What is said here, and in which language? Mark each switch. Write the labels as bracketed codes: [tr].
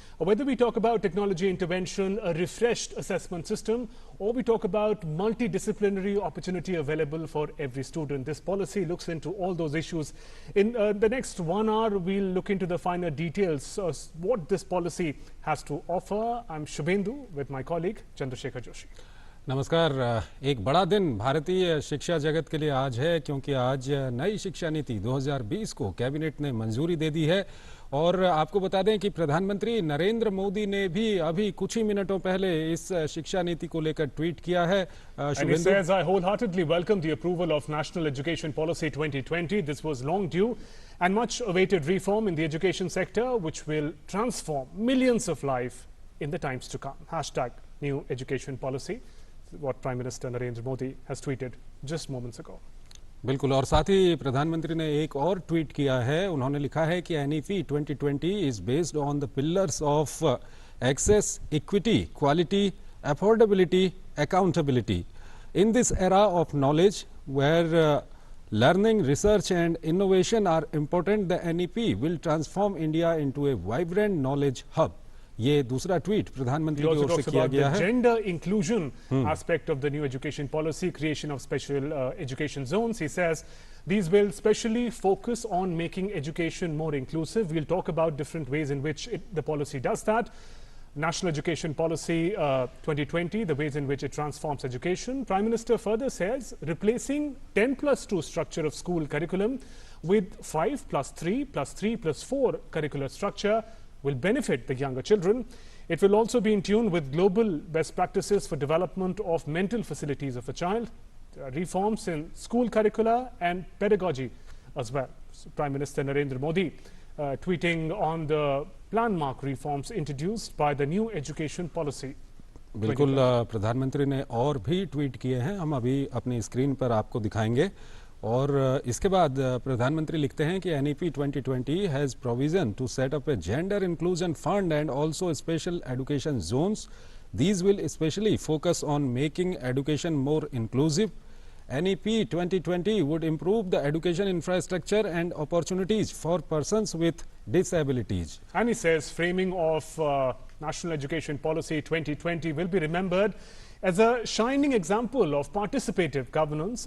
[en] Whether we talk about technology intervention, a refreshed assessment system, or we talk about multidisciplinary opportunity available for every student, this policy looks into all those issues. In the next 1 hour, we'll look into the finer details of what this policy has to offer. I'm Shubhendu with my colleague Chandrasekhar Joshi. [hi] नमस्कार। एक बड़ा दिन भारतीय शिक्षा जगत के लिए आज है, क्योंकि आज नई शिक्षा नीति 2020 को कैबिनेट ने मंजूरी दे दी है। और आपको बता दें कि प्रधानमंत्री नरेंद्र मोदी ने भी अभी कुछ ही मिनटों पहले इस शिक्षा नीति को लेकर ट्वीट किया है। [en] And he says, I wholeheartedly welcome the approval of National Education Policy 2020. This was long due and much awaited reform in the education sector, which will transform millions of lives in the times to come. Hashtag new education policy. What Prime Minister Narendra Modi has tweeted just moments ago. [hi] बिल्कुल, और साथ ही प्रधानमंत्री ने एक और tweet किया है। उन्होंने लिखा है कि [en] NEP 2020 is based on the pillars of access, equity, quality, affordability, accountability. In this era of knowledge where learning, research and innovation are important, the NEP will transform India into a vibrant knowledge hub. [hi] ये दूसरा tweet प्रधानमंत्री की ओर से किया गया है। [en] Gender inclusion aspect of the new education policy, creation of special education zones. He says these will specially focus on making education more inclusive. We'll talk about different ways in which the policy does that. National Education Policy 2020, the ways in which it transforms education. Prime Minister further says replacing 10+2 structure of school curriculum with 5+3+3+4 curricular structure will benefit the younger children. It will also be in tune with global best practices for development of mental facilities of a child, reforms in school curricula and pedagogy as well. So Prime Minister Narendra Modi tweeting on the landmark reforms introduced by the new education policy. [hi] बिल्कुल, प्रधानमंत्री ने और भी tweet किए हैं, हम अभी अपनी स्क्रीन पर आपको दिखाएंगे। और इसके बाद प्रधानमंत्री लिखते हैं कि [en] NEP 2020 has provision to set up a gender inclusion fund and also special education zones. These will specially focus on making education more inclusive. NEP 2020 would improve the education infrastructure and opportunities for persons with disabilities. And he says framing of National Education Policy 2020 will be remembered as a shining example of participative governance.